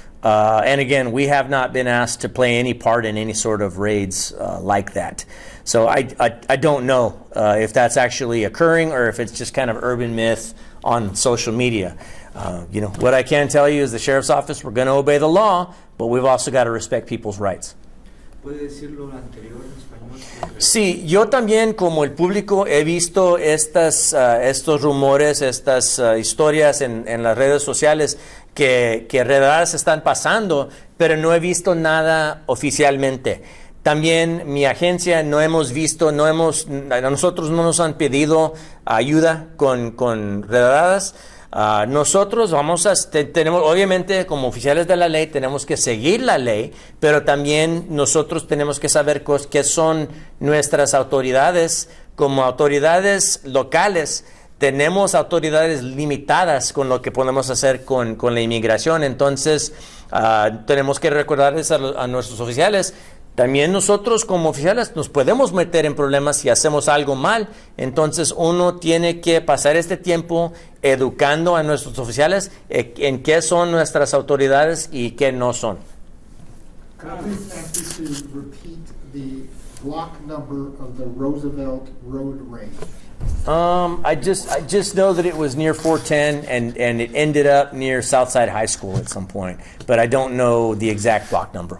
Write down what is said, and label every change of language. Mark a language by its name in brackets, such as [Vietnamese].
[English] And again, we have not been asked to play any part in any sort of raids like that. So I don't know if that's actually occurring or if it's just kind of urban myth on social media. What I can tell you is the Sheriff's Office, we're going to obey the law, but we've also got to respect people's rights. [Spanish] ¿Puede decir lo anterior en español? Sí, yo también como el público he visto estos rumores, estas historias en las redes sociales que redadas están pasando, pero no he visto nada oficialmente. También mi agencia no hemos visto, a nosotros no nos han pedido ayuda con redadas. Nosotros tenemos, obviamente, como oficiales de la ley, tenemos que seguir la ley, pero también nosotros tenemos que saber qué son nuestras autoridades. Como autoridades locales, tenemos autoridades limitadas con lo que podemos hacer con la inmigración. Entonces, tenemos que recordarles a nuestros oficiales. También nosotros como oficiales nos podemos meter en problemas si hacemos algo mal. Entonces uno tiene que pasar este tiempo educando a nuestros oficiales en qué son nuestras autoridades y qué no son. [English] Could I please ask you to repeat the block number of the Roosevelt Road raid? I just know that it was near 410 and it ended up near Southside High School at some point, but I don't know the exact block number.